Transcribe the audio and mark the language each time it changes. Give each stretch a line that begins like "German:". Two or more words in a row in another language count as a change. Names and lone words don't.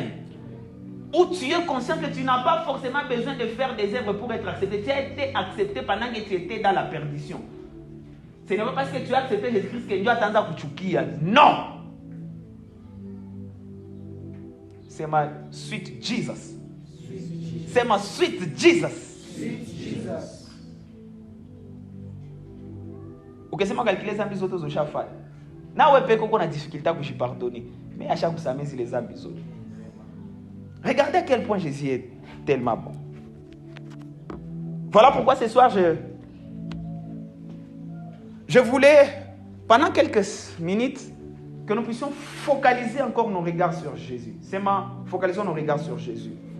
French: Où tu es conscient que tu n'as pas forcément besoin de faire des œuvres pour être accepté. Tu as été accepté pendant que tu étais dans la perdition. Ce n'est pas parce que tu as accepté Jésus-Christ que Dieu attend à kuchukia. Non! C'est ma sweet Jesus. C'est ma sweet Jesus.
Swahili: Ukisema calculer zambi zote zoshafanya. Na wewe peko uko na difficulté kushipardonner.
French: Mais à chaque fois ça met les
Swahili: zambi zote.
French: Regardez à quel point Jésus est tellement bon. Voilà pourquoi ce soir je voulais, pendant quelques minutes, que nous puissions focaliser encore nos regards sur Jésus. Focalisons nos regards sur Jésus.